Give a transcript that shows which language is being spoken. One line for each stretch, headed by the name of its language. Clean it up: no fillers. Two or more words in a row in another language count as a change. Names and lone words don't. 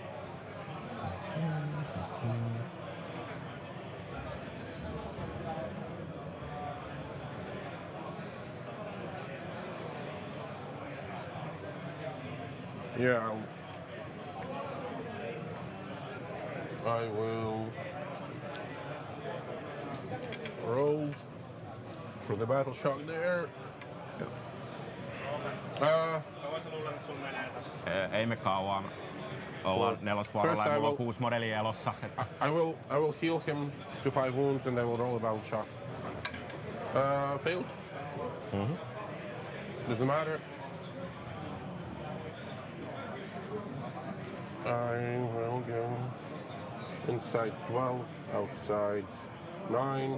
English: Yeah, I will roll for the battle shock there.
Finnish: Ei me kauan. Ollaan nelosvuorolla ja mulla on 6 modelia elossa.
English: I will heal him to 5 wounds and I will roll a battle shock. Failed. Doesn't matter. I will go inside 12, outside 9.